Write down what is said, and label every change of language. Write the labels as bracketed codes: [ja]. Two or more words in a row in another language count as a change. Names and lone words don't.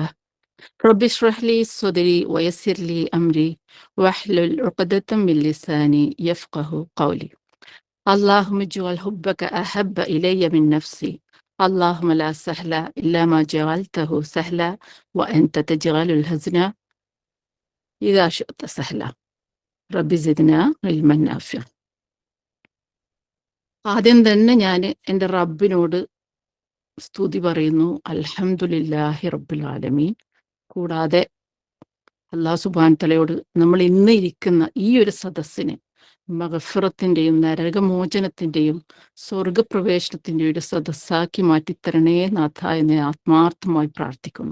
[ar] رب اشرح لي صدري ويسر لي أمري واحلل عقدة من لساني يفقه قولي. اللهم اجعل حبك أحب إلي من نفسي. اللهم لا سهل إلا ما جعلته سهلا وأنت تجعل الحزن إذا شئت سهلا. رب زدنا علما نافعا. [ml] ആദ്യം തന്നെ ഞാൻ എൻ്റെ റബ്ബിനോട് സ്തുതി പറയുന്നു. [ar] الحمد لله رب العالمين. [ml] കൂടാതെ [ar] الله سبحانه [ml] തആലയോട് നമ്മൾ ഇന്ന് ഇരിക്കുന്ന ഈ ഒരു സദസ്സിന് മഗ്ഫിറത്തിൻ്റെയും നരകമോചനത്തിൻ്റെയും സ്വർഗപ്രവേശനത്തിൻ്റെയും ഒരു സദസ്സാക്കി മാറ്റിത്തരണേ നാഥ എന്ന് ആത്മാർത്ഥമായി പ്രാർത്ഥിക്കുന്നു.